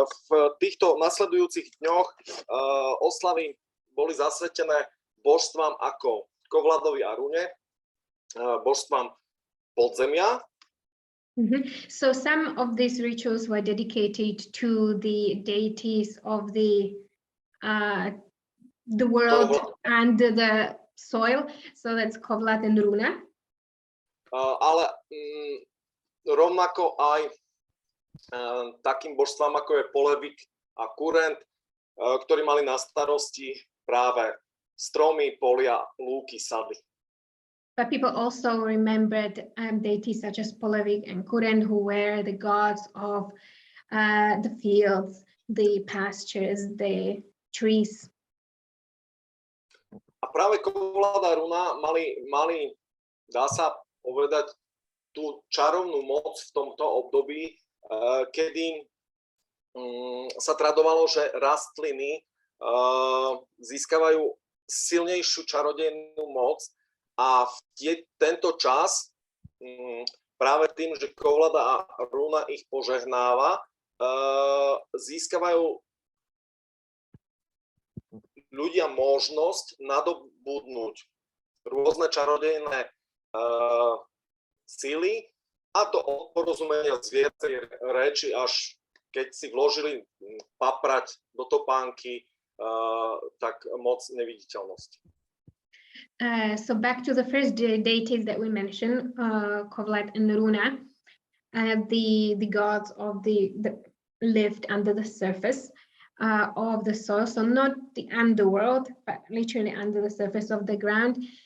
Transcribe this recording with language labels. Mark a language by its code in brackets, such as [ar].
[sk] V týchto nasledujúcich dňoch oslavy boli zasvetené božstvám ako Kovladovi a Rune, božstvám podzemia. [en] So some of these rituals were dedicated to the deities of the world and the soil. So that's Kovlad and Runa. [sk] Ale rovnako aj takým božstvám, ako je Polevik a Kurent, ktorí mali na starosti práve stromy, polia, lúky, sady. [en] But people also remembered deities such as Polevik and Kurent, who were the gods of the fields, the pastures, the trees. [sk] A práve Kovlad a Runa mali, dá sa povedať, tú čarovnú moc v tomto období, kedy sa tradovalo, že rastliny získavajú silnejšiu čarodejnú moc a tento čas práve tým, že Kovlada a Runa ich požehnáva, získavajú ľudia možnosť nadobudnúť rôzne čarodejné síly, a to od porozumenia z viacej reči, až keď si vložili paprať do topánky, tak moc neviditeľnosti. [en] So back to the first deities that we mentioned, Kovlad and Runa, the gods of the lived under the surface of the soil, so not the underworld, but literally under the surface of the ground.